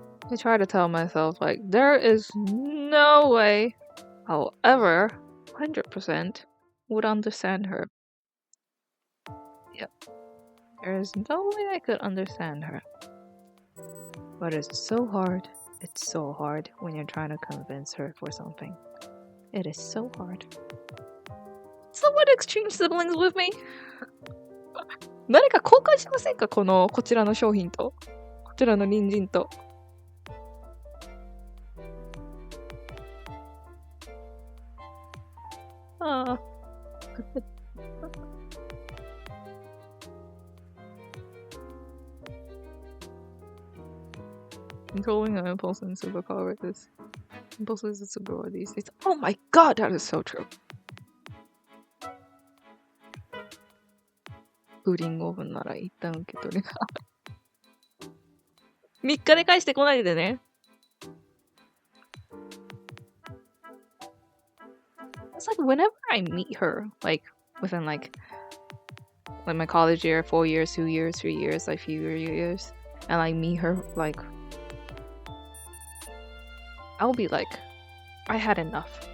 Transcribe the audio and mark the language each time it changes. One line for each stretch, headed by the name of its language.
English: I try to tell myself, like, there is no way I'll ever 100% would understand her. Yep. There is no way I could understand her. But it's so hard. It's so hard when you're trying to convince her for something. It is so hard. Someone exchange siblings with me?
Japanese: 誰か交換しませんか？こちらの商品と、こちらの人参と。 Ah.
English: Controlling an impulse and superpower is impulses is superpower these days. Oh my god, that is so true.
Japanese: プーディングオーブンなら一旦受け取れ。 3日で返してこないでね。
English: It's like whenever I meet her, like within like my college year, 4 years, 2 years, 3 years, like few years, and I meet her, like I'll be like, I had enough.